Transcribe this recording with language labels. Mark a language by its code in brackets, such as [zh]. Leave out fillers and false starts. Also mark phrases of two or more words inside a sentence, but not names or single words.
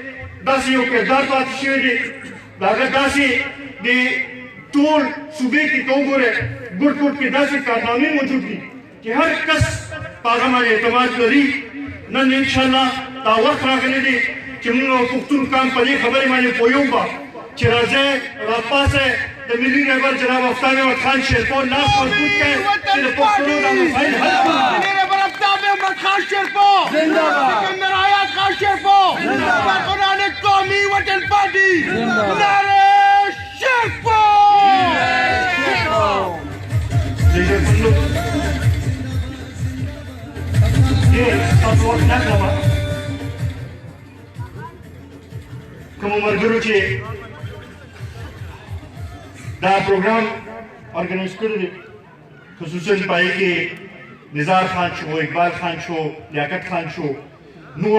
[ps] دی داسې یو کردار پاتې شوی دی د هغه داسې د ټول صوبې کې ته وګورئ ګوټ ګوټ کې داسې کارنامې موجود دي چې هر کس په هغه باندې اعتماد لري نن انشاءالله دا وخت راغلی دی چې موږ پښتون قام په دې خبرې باندې پوهیږو به چې راځئ راپاڅئ د ملي رهبر جناب افتاب احمد خان شیرپور لاس مضبوط کړئ چې د پښتنو دا مسایل حل کړو ملي رهبر افتاب احمد خان شیرپور سکندر حیات خان شیرپور کارکنان قومی وطن پارٹی نعرہ شیرپور تاسو وخت نه کړم کومو ملګرو چې دا پروګرام ارګنایز کړی دی خصوصا پای کې نزار خان شو اقبال خان شو لیاقت خان شو نور